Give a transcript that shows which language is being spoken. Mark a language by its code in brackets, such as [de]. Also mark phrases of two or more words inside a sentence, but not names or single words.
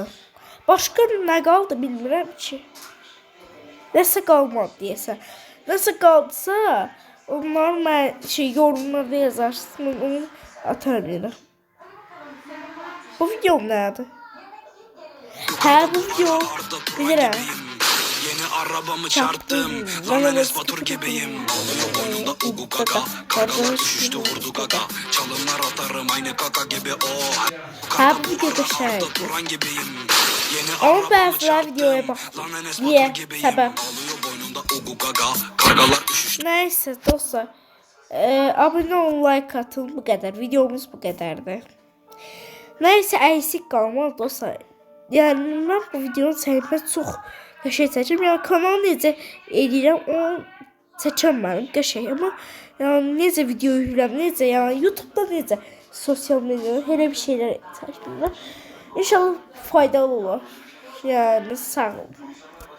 [az] Başqa nə qaldı bilmirəm ki. Nəsə qalmadı deyəsən. Nəsə qaldısa, onlar mən yorumlarda yazarsın, onu atar bilirəm. Bu videom nədir? Hə, bu video bilirəm. [tr] Yeni arabamı çarptım, lan Enes Batur gibiyim. Oluyor boynunda ugu kaka, kargalar düşüştü vurdu kaka. Çalımlar atarım aynı kaka gibi o. Ha, bu video da şey. Turan gibiyim. Yeni Ama arabamı bazıları videoya çarptım. baktım. Lan Enes Niye? Batur gibiyim. Sebep. Oluyor boynunda ugu gaga. Kargalar üşüştü. Neyse dostlar. Abone olun, like atın, bu kadar. Videomuz bu kadardı. Neyse eksik kalmaz dostlar. Yani ben [az] bu videonun çəkmə çox qəşəng çəkirəm. Yəni kanalı necə edirəm onu çəkəmədim qəşəng, amma yəni necə video yükləm, necə yəni YouTube'da necə sosial mediada elə bir şeylər çəkirəm. İnşallah faydalı olar. Yəni sağ olun.